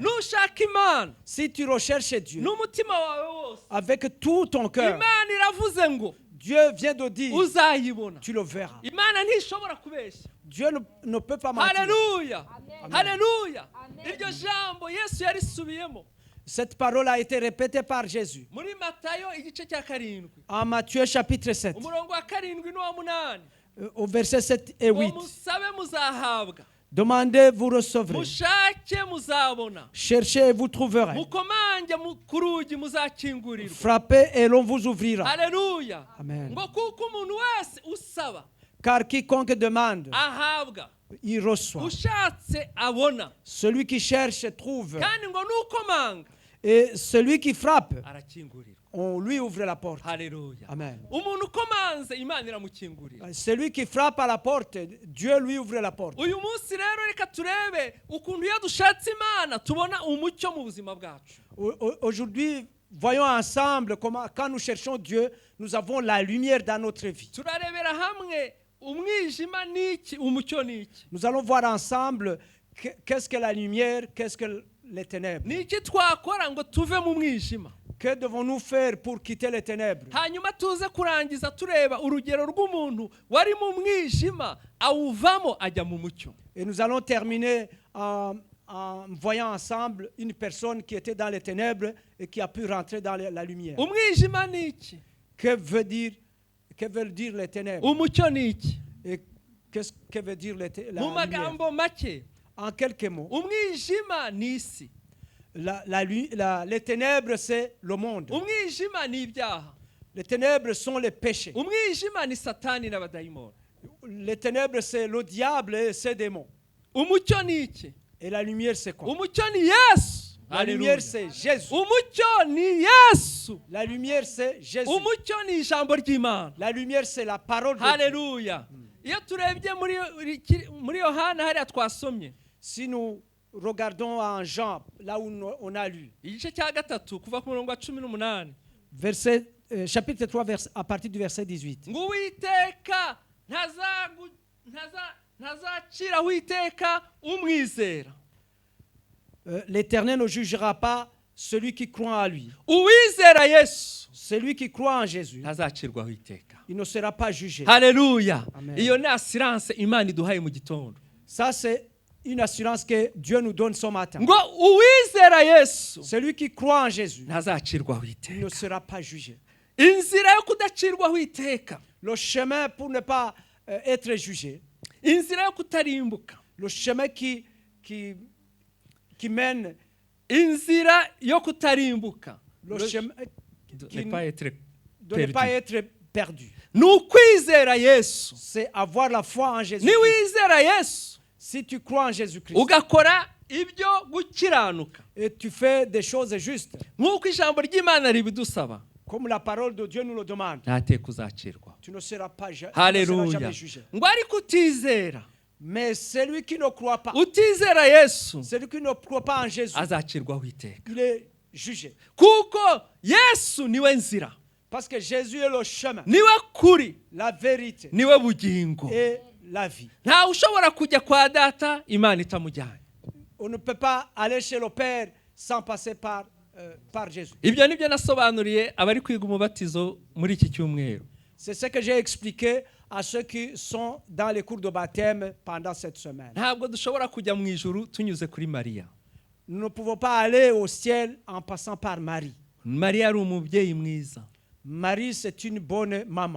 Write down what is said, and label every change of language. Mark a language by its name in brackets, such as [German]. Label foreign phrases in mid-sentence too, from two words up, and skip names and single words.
[French] Si tu recherches Dieu avec tout ton cœur, Dieu vient de dire tu le verras. Dieu ne peut pas mentir. Alléluia. Amen. Alléluia. Cette parole a été répétée par Jésus. En Matthieu chapitre 7. [Kinyarwanda] Umurongo wa 7 n'uwa 8. [French] Au verset 7 et 8. Demandez, vous recevrez. [Kinyarwanda] Mushake muzabona. [French] Cherchez et vous trouverez. [Kinyarwanda] Mukomange ku rugi muzakingurirwa. [French] Frappez et l'on vous ouvrira. Alléluia. Amen. [Kinyarwanda] Ngo kuko umuntu wese usaba. [French] Car quiconque demande, [Kinyarwanda] Ahabwa. [French] il reçoit. [Kinyarwanda] Ushatse abona. [French] Celui qui cherche trouve. [Kinyarwanda] Kandi ngo nukomanga. [French] Et celui qui frappe, [Kinyarwanda] Arakingurirwa. [French] on lui ouvre la porte. Alléluia. Amen. [Kinyarwanda] Umuntu ukomanze Imana iramukingurira. [French] Celui qui frappe à la porte, Dieu lui ouvre la porte. [Kinyarwanda] Uyu munsi rero reka turebe ukuntu iyo dushatse Imana tubona umucyo mu buzima bwacu. [French] Aujourd'hui, voyons ensemble comment, quand nous cherchons Dieu, nous avons la lumière dans notre vie. [Kinyarwanda] Turarebera hamwe umwijima niki umucyo niki. [French] Nous allons voir ensemble qu'est-ce que la lumière, qu'est-ce que les ténèbres. [Kinyarwanda] Niki twakora ngo tuve mu mwijima. [French] Que devons-nous faire pour quitter les ténèbres? [Kinyarwanda] Hanyuma tuze kurangiza tureba urugero rw'umuntu wari mu mwijima awuvamo ajya mu mucyo. [French] Et nous allons terminer en voyant ensemble une personne qui était dans les ténèbres et qui a pu rentrer dans la lumière. [Kinyarwanda] Umwijima niki? [French] Que veulent dire les ténèbres? [Kinyarwanda] Umucyo niki? [French] Et qu'est-ce que veut dire la [Kinyarwanda] Mu [French] lumière? [Kinyarwanda] magambo make. [French] En quelques mots, [Kinyarwanda] Umwijima ni isi. [French] les ténèbres, c'est le monde. [Kinyarwanda] Umwijima ni ibyaha. [French] Les ténèbres sont les péchés. [Kinyarwanda] Umwijima ni satani n'abadayimoni. [French] Les ténèbres, c'est le diable et ses démons. [Kinyarwanda] Umucyo ni iki? [French] Et la lumière, c'est quoi? [Kinyarwanda] Umucyo ni Yesu. [French] La lumière, c'est Jésus. [Kinyarwanda] Umucyo ni Yesu. [French] La lumière, c'est Jésus. [Kinyarwanda] Umucyo ni ijambo ry'Imana. [French] La lumière, c'est la parole de Dieu. [Kinyarwanda] Haleluya. Iyo turebye muri Yohana hariya twasomye. [French] Si nous regardons en Jean, là où on a lu, [Kinyarwanda] igice cya gatatu kuva ku murongo wa 18. [French] chapitre 3, à partir du verset 18. [Kinyarwanda] Ngo Uwiteka ntazaciraho iteka umwizera. [French] L'Éternel ne jugera pas celui qui croit en lui. [Kinyarwanda] Uwizera Yesu. [French] Celui qui croit en Jésus, [Kinyarwanda] ntazacirwaho iteka. [French] il ne sera pas jugé. [Kinyarwanda] Haleluya. Amen. Iyo ni assurance Imana iduhaye mu gitondo. [French] Ça, c'est une assurance que Dieu nous donne ce matin. [Kinyarwanda] Ngo uwizera Yesu [French] Celui qui croit en Jésus, [Kinyarwanda] ntazacirwaho [French] il [Kinyarwanda] iteka. [French] ne sera pas jugé. [Kinyarwanda] Inzira yo kudacirwaho iteka. [French] Le chemin pour ne pas être jugé, [Kinyarwanda] Inzira yo kutarimbuka. [French] le chemin qui mène, [Kinyarwanda] Inzira yo kutarimbuka. [French] le chemin De ne pas être perdu. [Kinyarwanda] Ni ukwizera Yesu. [French] C'est avoir la foi en Jésus. [Kinyarwanda] Niwizera Yesu [French] Si tu crois en Jésus-Christ [Kinyarwanda] ugakora ibyo gukiranuka [French] et tu fais des choses justes, [Kinyarwanda] nk'uko ijambo ry'Imana ribidusaba, [French] comme la parole de Dieu nous le demande, [Kinyarwanda] ntateka uzacirwa. [French] tu ne seras pas [Kinyarwanda] Haleluya. [French] jamais jugé. [Kinyarwanda] Ngo ariko utizera, [French] Mais celui qui ne croit pas, [Kinyarwanda] utizera Yesu [French] celui qui ne croit pas en Jésus, [Kinyarwanda] azacirwaho iteka. [French] il est jugé. [Kinyarwanda] Kuko Yesu niwe nzira, [French] Parce que Jésus est le chemin, [Kinyarwanda] niwe kuri, [French] la vérité [Kinyarwanda] niwe bugingo. [French] et la vie. [Kinyarwanda] Ntawe ushobora kujya kwa data Imana itamujyanye. [French] On ne peut pas aller chez le Père sans passer par Jésus. [Kinyarwanda] Ibyo nibyo nasobanuriye abari kwiga umubatizo muri iki cyumweru. [French] C'est ce que j'ai expliqué à ceux qui sont dans les cours de baptême pendant cette semaine. [Kinyarwanda] Ntabwo dushobora kujya mu ijuru tunyuze kuri Mariya. [French] Nous ne pouvons pas aller au ciel en passant par Marie. [Kinyarwanda] Mariya ari umubyeyi mwiza. [French] Marie, c'est une bonne maman.